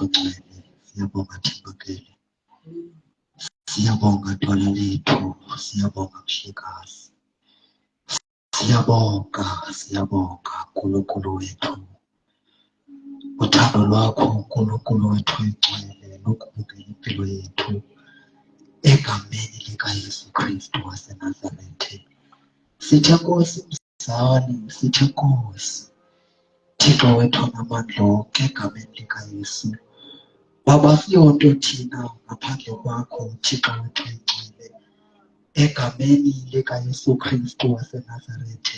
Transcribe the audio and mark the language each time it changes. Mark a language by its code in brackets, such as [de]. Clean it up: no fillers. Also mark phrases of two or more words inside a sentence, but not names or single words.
[zu] ongcwele, siyabonga Thembakele, siyabonga Dwala lethu, siyabonga Mshikazi, siyabonga uNkulunkulu wethu. Uthando lwakho uNkulunkulu wethu ongcwele lokubukela impilo yethu egameni likaYesu Kristu waseNazarethe. Sithe Nkosi mzali, sithe Nkosi Thixo wethu onamandla onke egameni likaYesu. Baba siyonto thina ngaphandle kwakho Thixo wethu ongcwele egameni likaYesu Kristu waseNazarethe.